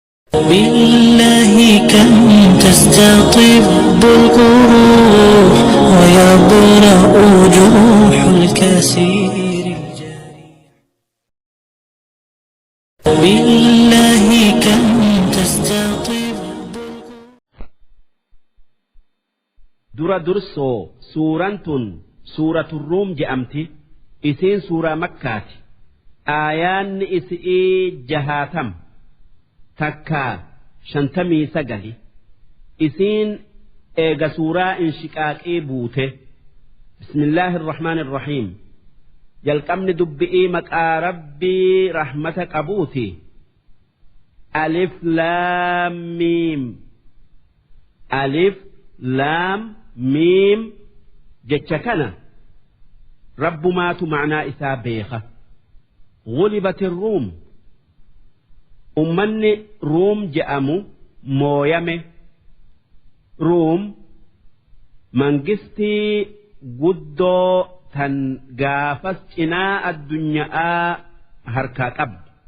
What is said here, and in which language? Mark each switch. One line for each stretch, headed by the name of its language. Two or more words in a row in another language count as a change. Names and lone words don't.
Arabic: بالله كم تستطب القروح ويبرأ جروح الكثير بالله كم تستطب
Oromo: dura dursoo suuraan tun suuratul ruum je'amti isiin suuraa makkaati aayaanni isii 60 takkaa 59 isiin eega suuraa inshiqaaqii buute
Arabic: بسم الله الرحمن الرحيم
Oromo: jalqabni dubbi'ii maqaa rabbii rahmata qabuuti
Arabic: الم الم
Oromo: jecha kana rabbumaatu ma'naa isaa beeka
Arabic: غلبت الروم
Oromo: ummanni ruum je'amu mooyame ruum mangistii guddoo tan gaafas cinaa addunyaa harkaa qabdu